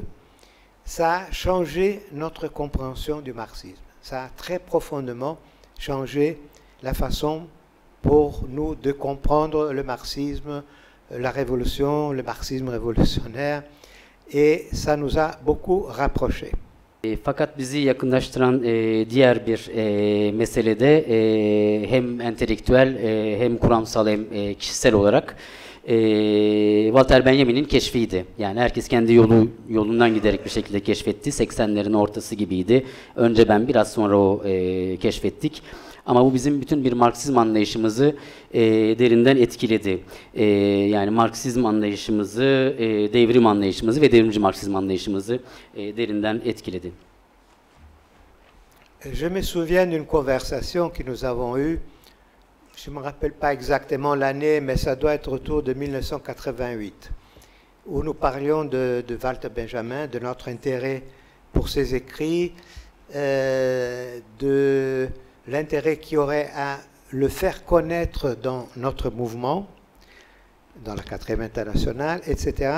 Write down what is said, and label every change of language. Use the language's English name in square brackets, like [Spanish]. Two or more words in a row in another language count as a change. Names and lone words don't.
[French] Ça a changé notre compréhension du marxisme. Ça a très profondément changé la façon pour nous de comprendre le marxisme, la révolution, le marxisme révolutionnaire. Et ça nous a beaucoup rapprochés. [Turkish] Fakat bizi yakınlaştıran diğer bir mesele de hem entelektüel hem kuramsal hem kişisel olarak Walter Benjamin'in keşfiydi. Yani herkes kendi yolundan giderek bir şekilde keşfetti. 80'lerin ortası gibiydi. Önce ben, biraz sonra o keşfettik. Ama bu bizim bütün bir Marksizm anlayışımızı derinden etkiledi. Yani Marksizm anlayışımızı, devrim anlayışımızı ve devrimci Marksizm anlayışımızı derinden etkiledi. [French] Je me souviens d'une conversation que nous avons eue. Je ne me rappelle pas exactement l'année, mais ça doit être autour de 1988, où nous parlions de Walter Benjamin, de notre intérêt pour ses écrits, de l'intérêt qu'il y aurait à le faire connaître dans notre mouvement, dans la 4e internationale, etc.